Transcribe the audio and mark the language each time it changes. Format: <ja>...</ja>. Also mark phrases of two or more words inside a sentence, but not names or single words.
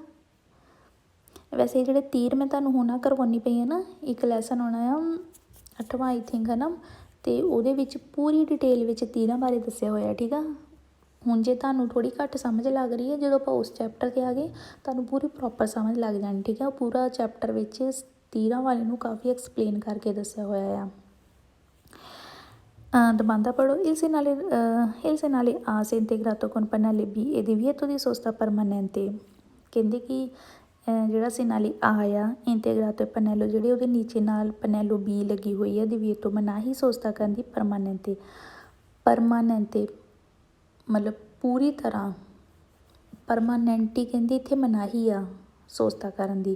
<pa>ਵੈਸੇ ਜਿਹੜੇ ਤੀਰ ਮੈਂ ਤੁਹਾਨੂੰ ਹੁਣ ਕਰਵਾਉਣੀ ਪਈ ਹੈ ਨਾ, ਇੱਕ ਲੈਸਨ ਆਉਣਾ ਆ 8ਵਾਂ</pa> <en>I think</en> <pa>ਹੈ ਨਾ, ਅਤੇ ਉਹਦੇ ਵਿੱਚ ਪੂਰੀ ਡਿਟੇਲ ਵਿੱਚ ਤੀਰਾਂ ਬਾਰੇ ਦੱਸਿਆ ਹੋਇਆ, ਠੀਕ ਆ। ਹੁਣ ਜੇ ਤੁਹਾਨੂੰ ਥੋੜੀ ਘੱਟ ਸਮਝ ਲੱਗ ਰਹੀ ਹੈ, ਜਦੋਂ ਆਪਾਂ ਉਸ ਚੈਪਟਰ ਤੇ ਆ ਗਏ ਤੁਹਾਨੂੰ ਪੂਰੀ ਪ੍ਰੋਪਰ ਸਮਝ ਲੱਗ ਜਾਣੀ, ਠੀਕ ਹੈ। ਪੂਰਾ ਚੈਪਟਰ ਵਿੱਚ ਤੀਰਾਂ ਵਾਲੇ ਨੂੰ ਕਾਫੀ ਐਕਸਪਲੇਨ ਕਰਕੇ ਦੱਸਿਆ ਹੋਇਆ ਆ।</pa> <it>domanda paro il segnale A se integrato con pannelli B e divieto di sosta permanente।</it> <pa>ਕਹਿੰਦੇ ਕਿ ਜਿਹੜਾ ਸਿਨਾਲੀ ਆ ਇੰਟੀਗਰਾਟੋ ਪਨੈਲੋ ਜਿਹੜੇ ਉਹਦੇ ਨੀਚੇ ਨਾਲ ਪਨੈਲੋ ਬੀ ਲੱਗੀ ਹੋਈ ਹੈ divieto ਮਨਾਹੀ ਸੋਸਤਾ ਕਰਨ ਦੀ ਪਰਮਾਨੈਂਟੇ ਮਤਲਬ ਪੂਰੀ ਤਰ੍ਹਾਂ ਪਰਮਾਨੈਂਟੀ ਕਹਿੰਦੇ ਇੱਥੇ ਮਨਾਹੀ ਆ ਸੋਸਤਾ ਕਰਨ ਦੀ।</pa>